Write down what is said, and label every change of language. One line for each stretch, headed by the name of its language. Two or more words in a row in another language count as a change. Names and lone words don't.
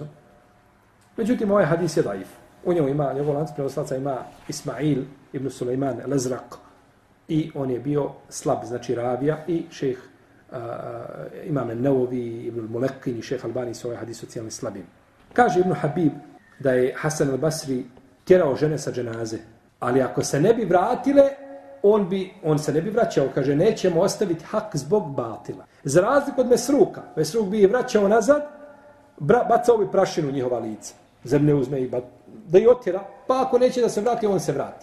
Bosnian: Međutim, ovaj hadis je daif. U njemu ima, njegov lanac prenoslaca ima Ismail ibn Sulejman el-Azraq i on je bio slab, znači ravija i šejh imam el-Nawavi, ibn al-Mulekkin i šejh Albani su ovaj hadis ocijenili slabim. Kaže Ibn Habib da je Hasan al-Basri tjerao žene sa dženaze, ali ako se ne bi vratile, on se ne bi vraćao, kaže, nećemo ostaviti hak zbog batila. Za razliku od Mesruka, Mesruk bi je vraćao nazad, bacao bi prašinu u njihova lica. Zemlje uzme i da ih otjera, pa ako neće da se vrati, on se vrati.